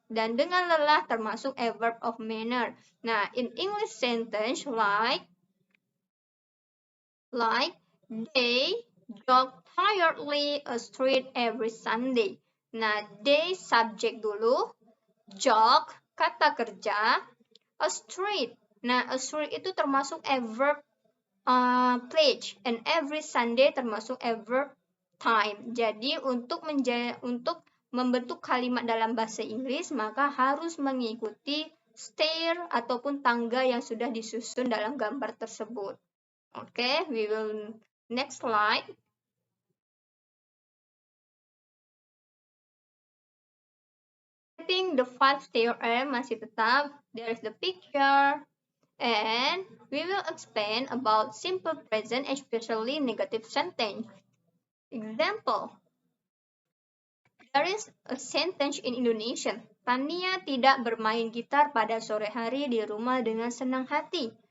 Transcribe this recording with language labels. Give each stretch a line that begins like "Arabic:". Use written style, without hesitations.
Indonesian: Dan dengan lelah termasuk
English: adverb of manner. Nah, in English sentence like they jog tiredly a street every Sunday. Nah, they subject dulu, jog,
Indonesian: kata kerja,
English: a street. Nah, a street
Indonesian: itu termasuk
English: adverb place, and every Sunday termasuk adverb time.
Indonesian: Jadi untuk membentuk kalimat dalam bahasa Inggris, maka harus mengikuti stair ataupun tangga yang sudah disusun dalam gambar tersebut.
English: Okay, we will next slide. Setting the 5-stair
Indonesian: masih tetap,
English: there is the picture, and we will explain about simple present, especially negative sentence. Example, there is a sentence in Indonesian.
Indonesian: Tania tidak bermain gitar pada sore hari di rumah dengan senang hati.